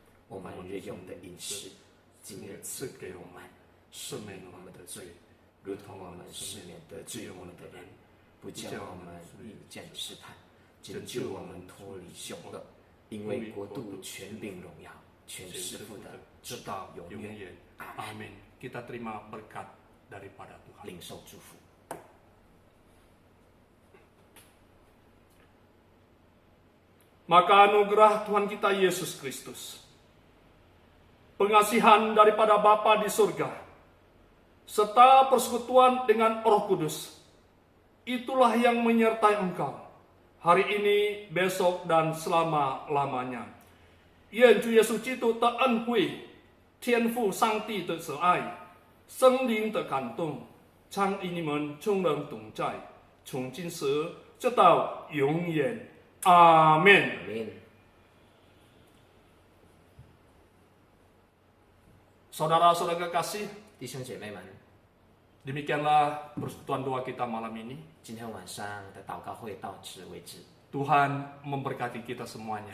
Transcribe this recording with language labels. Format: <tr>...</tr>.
<zh>我们日用的饮食，今日赐给我们，赦免我们的罪，如同我们赦免得罪我们的人，不叫我们遇见试探，拯救我们脱离凶恶。因为国度、权柄、荣耀，全是父的，直到永远。阿门。</zh> <id>Amin. Kita terima berkat daripada Tuhan.</id> <zh>领受祝福。</zh> <id>Maka anugerah Tuhan kita Yesus Kristus, pengasihan daripada Bapa di surga, serta persekutuan dengan Roh Kudus, itulah yang menyertai engkau hari ini, besok, dan selama-lamanya.</id> <zh>愿主耶稣基督的恩惠、天父上帝的慈爱、圣灵的感动，常与你们众人同在，从今时直到永远。阿门。</zh> <id>Amin. Saudara-saudara kekasih,</id> <zh>弟兄姐妹们，</zh> <id>demikianlah persekutuan doa kita malam ini.</id> <zh>今天晚上的祷告会到此为止。</zh> <id>Tuhan memberkati kita semuanya.</id>